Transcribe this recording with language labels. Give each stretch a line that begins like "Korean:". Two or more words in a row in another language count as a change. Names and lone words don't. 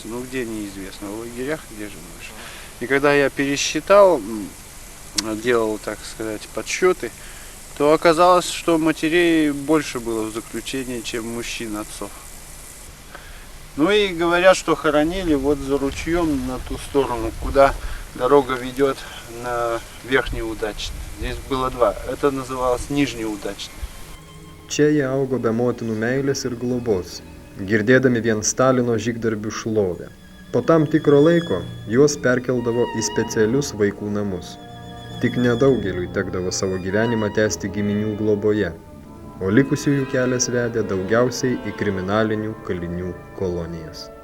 Russian: Ну где неизвестно, в лагерях, где живешь. И когда я пересчитал, делал, так сказать, подсчеты, то оказалось, что матерей больше было в заключении, чем мужчин, отцов. Ну и говорят, что хоронили вот за ручьем на ту сторону, куда дорога ведет на Верхнеудачный. Здесь было 2. Это называлось Нижнеудачный.
Lithuanian: Čia jie augo be motinų meilės ir globos, girdėdami vien Stalino žygdarbių šlovę. Po tam tikro laiko juos perkeldavo į specialius vaikų namus. Tik nedaugeliui tekdavo savo gyvenimą tęsti giminių globoje, o likusiųjų kelias vedė daugiausiai į kriminalinių kalinių kolonijas.